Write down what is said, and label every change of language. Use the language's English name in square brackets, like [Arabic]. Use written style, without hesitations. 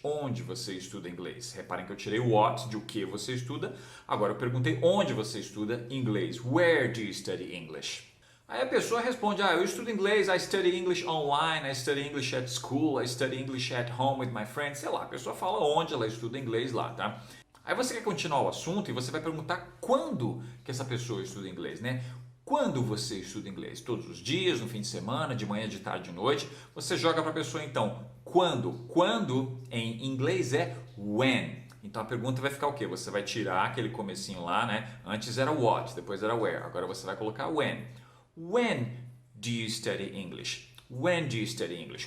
[Portuguese] Onde você estuda inglês? Reparem que eu tirei o what de o que você estuda. Agora eu perguntei onde você estuda inglês. [English] Where do you study English? [Portuguese] Aí a pessoa responde: eu estudo inglês, [English] I study English online, I study English at school, I study English at home with my friends. [Portuguese] Sei lá, a pessoa fala onde ela estuda inglês lá, tá? Aí você quer continuar o assunto e você vai perguntar quando que essa pessoa estuda inglês, né? Quando você estuda inglês? Todos os dias, no fim de semana, de manhã, de tarde, de noite. Você joga para a pessoa então, quando? Quando em inglês é when. Então a pergunta vai ficar o quê? Você vai tirar aquele comecinho lá, né? Antes era what, depois era where. Agora você vai colocar when. [English] When do you study English? When do you study English?